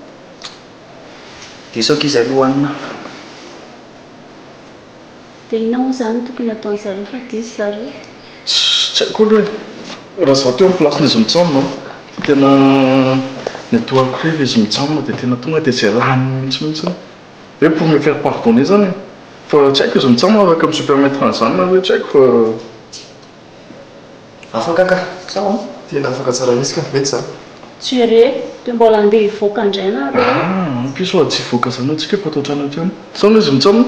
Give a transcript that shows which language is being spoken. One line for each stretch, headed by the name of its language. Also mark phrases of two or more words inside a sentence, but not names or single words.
Malagasy: Diso izy aloha hanina. Dia ina moa zany tokony ataony zareo fa diso zareo. Tsy haiko aloha hoe raha zaho teo amin'ny placen'izy mitsamo tena ny atoako hoe izy mitsamo dia tena tonga dia izay rano mihitsy hoe
French: pour me faire pardonner
Malagasy: zany fa tsy haiko izy mitsamo afaka amin'ny supermettre an'izany na hoe tsy haiko fa afaka ka sao tena afaka tsara misy ka mety zany tsy re dia mbola andeha hivoaka indray nareo. piso a tsy hivoaka zany atsika efa atao trano teo sao izy mitsamo